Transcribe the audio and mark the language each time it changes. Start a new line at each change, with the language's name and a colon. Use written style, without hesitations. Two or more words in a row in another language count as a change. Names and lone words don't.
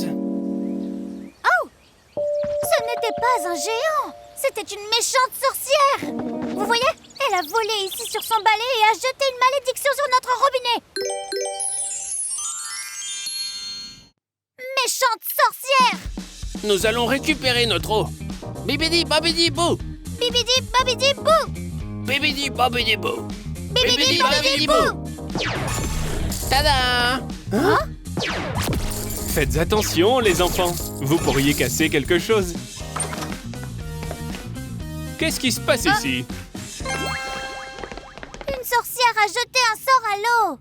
French: Oh! Ce n'était pas un géant! C'était une méchante sorcière! Vous voyez? Elle a volé ici sur son balai et a jeté une malédiction sur notre robinet! Méchante sorcière! Nous allons récupérer notre eau. Bibidi babidi bou. Bibidi babidi bou! Bibidi babidi bou. Bibidi babidi bou! Tada! Hein? Faites attention, les enfants. Vous pourriez casser quelque chose. Qu'est-ce qui se passe ici? Une sorcière a jeté un sort à l'eau!